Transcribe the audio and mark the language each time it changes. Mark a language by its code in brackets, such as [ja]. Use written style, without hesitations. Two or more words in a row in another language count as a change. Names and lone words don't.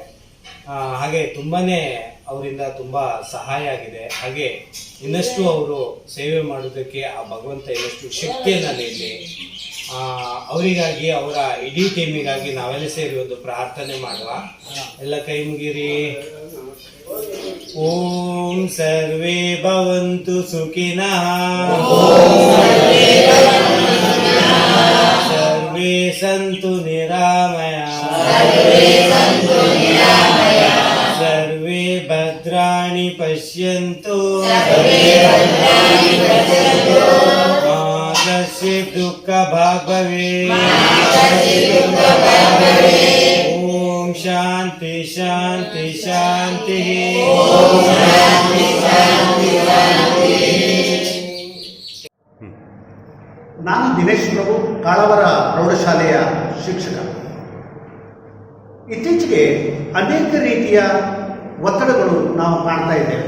[kn] ಹಾಗೆ ತುಂಬಾ ಅವರಿಂದ ತುಂಬ ಸಹಾಯ ಆಗಿದೆ. ಹಾಗೆ ಇನ್ನಷ್ಟು ಅವರು ಸೇವೆ ಮಾಡೋದಕ್ಕೆ ಆ ಭಗವಂತ ಇನ್ನಷ್ಟು ಶಕ್ತಿಯನ್ನು ನೀಡಲಿ. ಅವರಿಗಾಗಿ, ಅವರ ಇಡೀ ಟೀಮಿಗಾಗಿ ನಾವೆಲ್ಲ ಸೇರಿ ಒಂದು ಪ್ರಾರ್ಥನೆ ಮಾಡುವ. ಎಲ್ಲ ಕೈ ಮುಗಿರಿ. [sa] ಓಂ ಸರ್ವೇ ಭವಂತು ಸುಖಿನಃ, ಸರ್ವೇ ಸಂತು ನಿರಾಮಯಃ, ಸರ್ವೇ ಭದ್ರಾಣಿ ಪಶ್ಯಂತು, ಕಶ್ಚಿತ್ ದುಃಖ ಭಾಗ್ ಭವೇತ್. ಓಂ ಶಾಂತಿ ಶಾಂತಿ ಶಾಂತಿ. [kn] ನಾನು ದಿನೇಶ್ ಪ್ರಭು, ಕಾಳವರ ಪ್ರೌಢಶಾಲೆಯ ಶಿಕ್ಷಕ. ಇತ್ತೀಚೆಗೆ ಅನೇಕ ರೀತಿಯ ಒತ್ತಡಗಳು ನಾವು ಕಾಣ್ತಾ ಇದ್ದೇವೆ.